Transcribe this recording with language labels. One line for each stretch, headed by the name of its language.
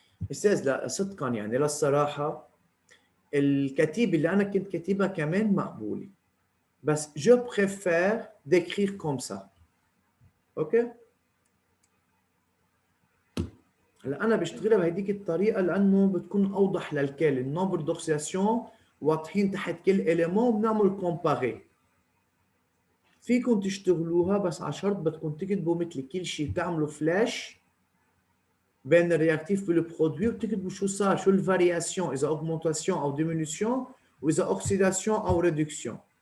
Arabic: أستاذ لا صدقا يعني للصراحة الكتيبة اللي أنا كنت كاتبها كمان مقبولة.
French: بس je préfère d'écrire comme ça.
Arabic: أوكي؟ هلا أنا بشتغلها بهديك الطريقة لأنه بتكون أوضح للكل، النمبر دوكسيداسيون واضحين تحت كل إليمون وبنعمل كومباري. فيكم تشتغلوها بس على شرط بدكم تكتبوا مثل كل شيء تعملوا فلاش بين الرياكتيف والبرودوي وتكتبوا شو صار، شو الفارياسيون، اذا اوغمونتاسيون او ديمينيسيون واذا اوكسيداسيون او ريدكسيون.